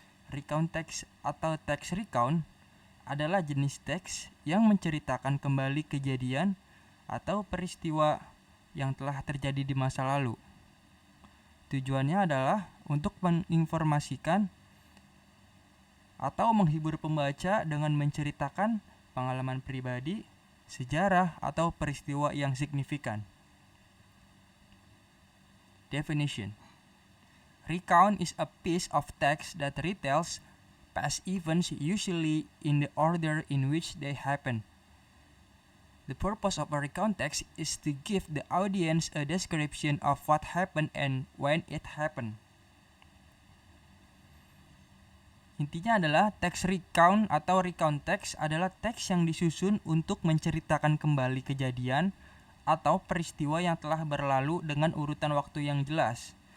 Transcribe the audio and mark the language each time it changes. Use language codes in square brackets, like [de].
[id] Recount text atau text recount adalah jenis teks yang menceritakan kembali kejadian atau peristiwa yang telah terjadi di masa lalu. Tujuannya adalah untuk menginformasikan atau menghibur pembaca dengan menceritakan pengalaman pribadi, sejarah, atau peristiwa yang signifikan. [en] Definition: recount is a piece of text that retells past events, usually in the order in which they happen. The purpose of a recount text is to give the audience a description of what happened and when it happened. [id] Intinya adalah teks recount atau recount text adalah teks yang disusun untuk menceritakan kembali kejadian atau peristiwa yang telah berlalu dengan urutan waktu yang jelas.